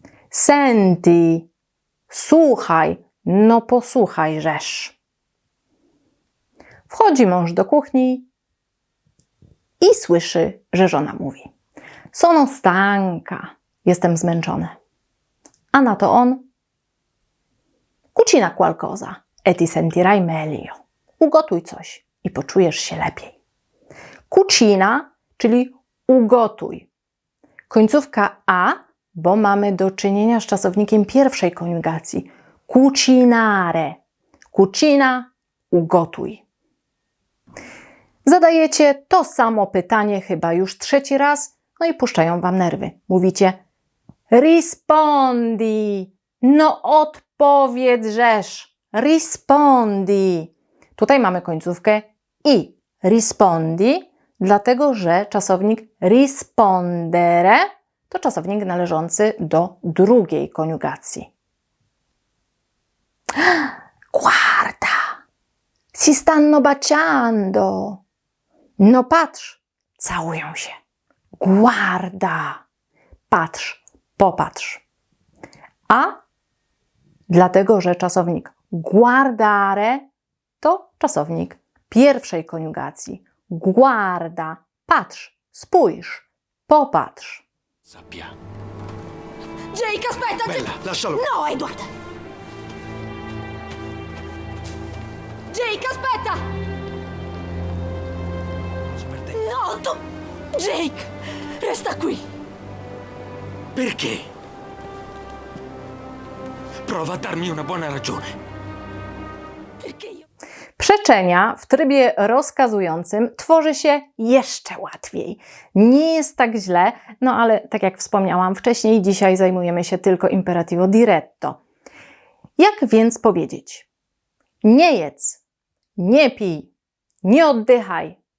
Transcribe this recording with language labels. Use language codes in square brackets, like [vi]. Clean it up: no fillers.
[it] Senti, [pl] słuchaj, no posłuchajżesz. Wchodzi mąż do kuchni i słyszy, że żona mówi: [it] Sono stanca, [pl] jestem zmęczony. A na to on: [it] Cucina qualcosa e ti sentirai meglio. [pl] Ugotuj coś i poczujesz się lepiej. [it] Cucina, [pl] czyli ugotuj. Końcówka a, bo mamy do czynienia z czasownikiem pierwszej koniugacji. [it] Cucinare. Cucina, [pl] ugotuj. Zadajecie to samo pytanie chyba już trzeci raz, no i puszczają wam nerwy. Mówicie: [it] rispondi. [pl] No odpowiedz-żeż. [it] Rispondi. [pl] Tutaj mamy końcówkę i. [it] Rispondi, [pl] dlatego że czasownik rispondere to czasownik należący do drugiej koniugacji. [it] Guarda, si stanno baciando. [pl] No patrz, całują się. [it] Guarda, [pl] patrz, popatrz. A dlatego, że czasownik guardare to czasownik pierwszej koniugacji. [it] Guarda, [pl] patrz, spójrz, popatrz. [it] Sappia. Jake, aspetta! Bella, lascialo. No, Edward! Jake, aspetta! Per te. No, tu... Jake! Resta qui! Perché? Prova a darmi una buona ragione. Perché io... [pl] Przeczenia w trybie rozkazującym tworzy się jeszcze łatwiej. Nie jest tak źle, no ale tak jak wspomniałam wcześniej, dzisiaj zajmujemy się tylko [it] imperativo diretto. [pl] Jak więc powiedzieć? Nie jedz, nie pij, nie oddychaj.